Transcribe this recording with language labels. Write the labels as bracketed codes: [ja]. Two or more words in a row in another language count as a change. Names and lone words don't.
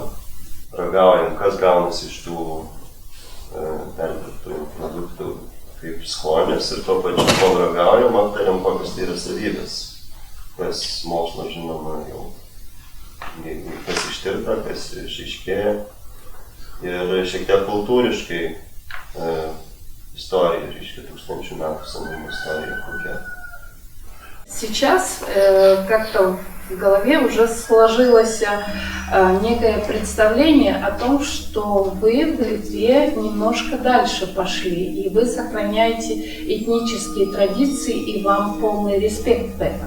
[lt] Ragaujam, kas gaunasi iš tų perdirbtų produktų kaip skonis ir tuo pačiu, kol ragaujam, aptariam, kokios tai yra savybės, kas mokslo žinoma jau, kas ištirta, kas išaiškėja ir šiek tiek kultūriškai istorija, reiškia 1000 metų senumo istorija kokia. [ru] Сейчас как-то в голове уже сложилось некое представление о том, что вы в Литве немножко дальше пошли, и вы сохраняете этнические традиции, и вам полный респект в этом.